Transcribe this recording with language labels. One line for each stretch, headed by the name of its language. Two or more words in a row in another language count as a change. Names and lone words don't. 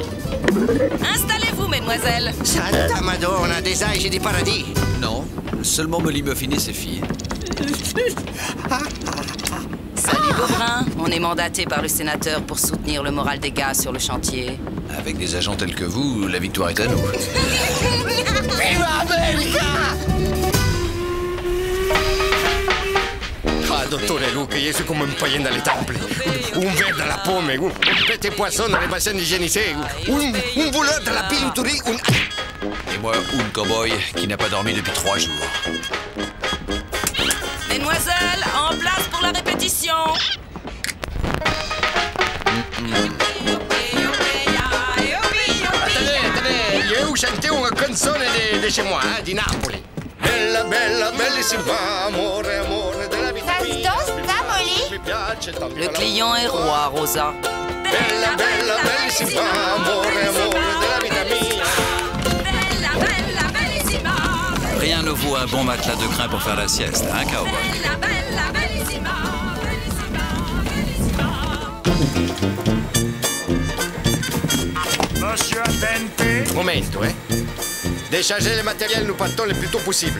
French: Installez-vous, mesdemoiselles.
Italian: Santa Madonna,
French: des anges et des paradis. Non, seulement me muffiner ses filles. Salut, Beaubrun. On est mandaté par le sénateur pour soutenir le moral des gars sur le chantier. Avec des agents tels que vous, la victoire est à nous.
Italian: Viva America! Ah, dottore Luca,
French: je suis comme un païen dans les temples. Un verre dans la pomme, un petit poisson dans les bassins hygiénisés, un voleur dans la pilouterie, Et moi, un cowboy qui n'a pas dormi depuis 3 jours. Mesdemoiselles, en place pour la répétition. Attendez, je vais vous chanter une chanson de chez moi,
Italian: di Napoli. Bella, bella, bellissima, amore, amore della vita mia. Mi piace tanto.
French: Le client est roi, Rosa. Bella, bella, bellissima, amore, amore della vita mia. Rien ne vaut un bon matelas de crin pour faire la sieste, hein, cowboy? Monsieur Attente. Momento, Déchargez le matériel, nous partons le plus tôt possible.